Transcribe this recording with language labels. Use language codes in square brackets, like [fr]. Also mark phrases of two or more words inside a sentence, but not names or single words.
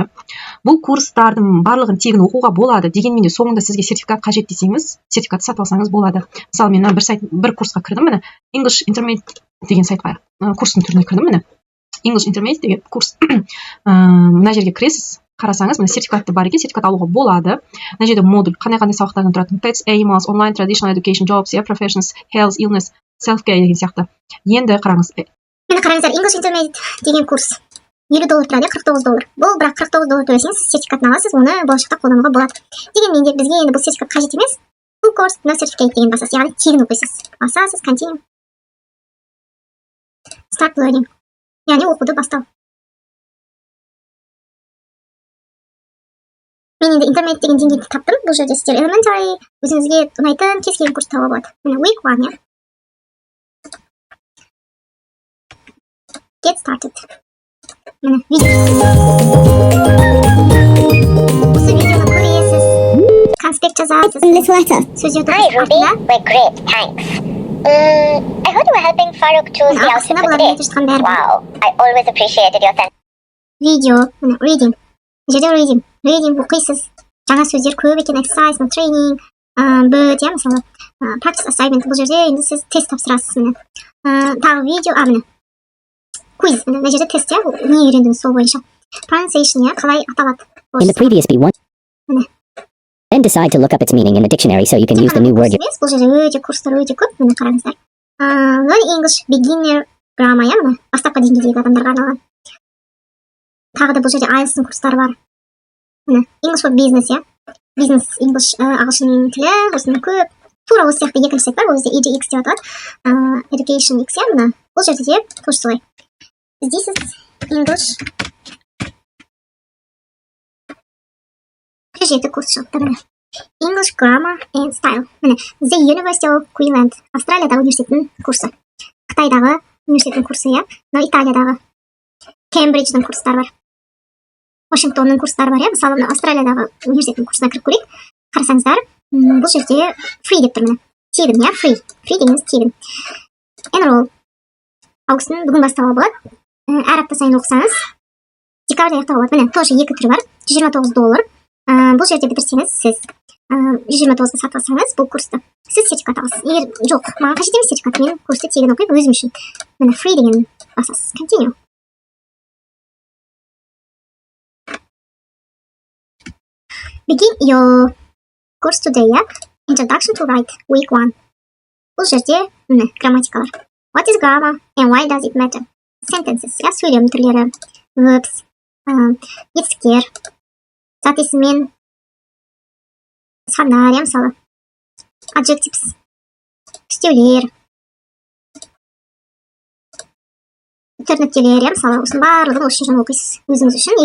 [kk] Бұл курстардың барлығын тегін оқуға болады. Дегенмен де соңында сізге сертификат қажет десеңіз, сертификат сатып алсаңыз болады. Мысалы, мен бір курсқа кірдім, міне [en] English Intermediate [kk] деген сайтқа курстың түріне кірдім, міне [en] English Intermediate [kk] деген курс. Мына жерге кіресіз, қарасаңыз, міне сертификатты бар екен, сертификат алуға болады. Мына жерде модуль, қандай сабақтардан тұрады. [en] Pets, animals, online, traditional education, jobs, professions, health, illness, self-care деген сияқты. [kk] Енді қараңыз. Мені қараңыздар, [en] English Intermediate [kk] деген курс. $50 тұрады, $49. Бұл бірақ $49 төлесеңіз сертификатын аласыз, оны болашақта қолдануға болады. Дегенмен де бізге енді бұл сертификат қажет емес. Бұл курс [en] no certificate [kk] деген басасыз, яғни тегін оқисыз. Басасыз, continue. [en] Start learning. [kk] Яғни оқуды бастау. Мен енді интермедиат деген деңгейді таптым. Бұл жерде сіздер elementary, өзіңізге ұнайтын кез келген курс табуға болады. Міне week 1, иә. [en] Get started. [kk] Міне видео. Осы видеоны көресіз. Конспект жазасыз. Сөздерді артында. [en] We're great, thanks. I heard you were helping Farouk choose the outfit for today. Wow, I always appreciated your sense. [kk] Видео, міне reading. Жерде reading оқисыз. Жаңа сөздер көп екен, exercise, [en] training, but, [kk] иә, мысалы, [en] practice assignment. [kk] Бұл жерде енді сіз тест тапсырасыз, міне. Тағы видео, міне. Quiz, мына жерде тест, иә, не үйрендіңіз сол бойынша. Pronunciation, иә, қалай аталады. [en] In the previous B1, then decide to look up its meaning in the dictionary so you can use the new word. [kk] Бұл жерде өте курстар өте көп, міне қараңыздар. [en] Learn English beginner grammar, [kk] иә, міне бастапқы деңгейдегі адамдарға арналған. Тағы да бұл жерде IELTS курстары бар. Міне [en] English for business, [kk] иә. [en] Business English [kk] ағылшын тілі, осының көп. Тура осы сияқты екінші сайт бар, ол жерде EDX деп аталады. Education X, иә, міне. Бұл жерде де тоже солай. [en] This is English. [kk] Жеті курс шығыпты, міне. English Grammar and Style. Міне, The University of Queensland. Австралиядағы университеттің курсы. Қытайдағы университеттің курсы, иә. Но Италиядағы Кембридждің курстары бар. Вашингтонның курстары бар, иә. Мысалы, Австралиядағы университеттің курсына кіріп көрейік. Қарасаңыздар, бұл жерде free деп тұр, міне. Тегін, иә, free. Free дегеніміз тегін. Enroll. Ауғыстың бүгін бастауға болады. Әр апта сайын оқысаңыз, декабрьде аяқтауға болады. Міне, тоже екі түрі бар. $129. Бұл жерде бітірсеңіз, сіз 129-ға сатып алсаңыз, бұл курсты сіз сертификат аласыз. Егер жоқ, маған қажет емес сертификат, мен курсты тегін оқимын өзім үшін. Міне free деген басасыз. Continue. [en] Begin your course today, yeah? Introduction to write, week 1. [kk] Бұл жерде, міне, грамматикалар. [en] What is grammar and why does it matter? Sentences, yeah, [kk] сөйлем түрлері, verbs, етістіктер, зат есіммен сандар, иә, мысалы, adjectives, үстеулер, нүктелер, иә, мысалы, осының барлығын осы жерден оқисыз өзіңіз үшін.